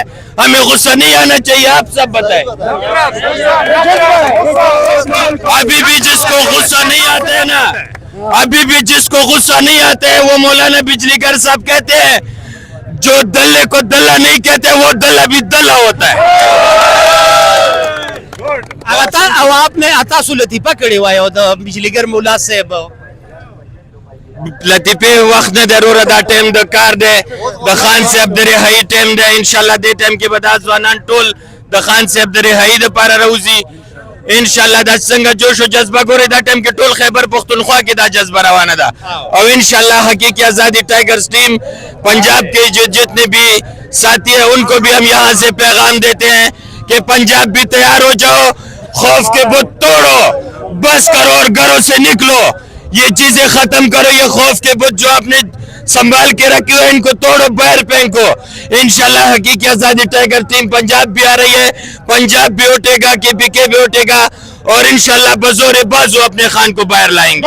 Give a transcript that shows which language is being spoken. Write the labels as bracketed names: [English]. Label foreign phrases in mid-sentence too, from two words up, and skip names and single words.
[Urdu] ہمیں غصہ نہیں آنا چاہیے، آپ سب بتائیں۔ ابھی بھی جس کو غصہ نہیں آتا ہے نا، ابھی بھی جس کو غصہ نہیں آتا ہے، وہ مولانا بجلی گر صاحب کہتے ہیں، جو دلے کو دلا نہیں کہتے، وہ دلا بھی دلا ہوتا ہے. آپ نے عطا سلطی پکڑے ہوا ہے بجلی گر مولا صاحب. [Pashto] لطیفه وخت نه ضروره دا ټیم د کار دی د خان صاحب د رهایی ټیم دی [Arabic] ان شاء الله [Pashto] دې ټیم کې به دا ځوانان ټول د خان صاحب د رهایی لپاره راوځي [Arabic] ان شاء [Pashto] الله دا څنګه جوش او جذبه ګوري دا ټیم کې ټول خیبر پختونخوا کې دا جذبه روانه ده او [Arabic] ان شاء الله [Pashto] حقیقی آزادی ٹائیگرز ٹیم پنجاب [Urdu] کے جو جتنے بھی ساتھی ہیں ان کو بھی ہم یہاں سے پیغام دیتے ہیں کہ پنجاب بھی تیار ہو جاؤ خوف کے بت توڑو بس کرو اور گھروں سے نکلو یہ چیزیں ختم کرو یہ خوف کے بت جو آپ نے سنبھال کے رکھی ہو ان کو توڑو باہر پھینکو انشاءاللہ حقیقی آزادی ٹائیگر ٹیم پنجاب بھی آ رہی ہے پنجاب بھی اٹھے گا کے پی کے بھی اٹھے گا اور انشاءاللہ بزور بازو اپنے خان کو باہر لائیں گے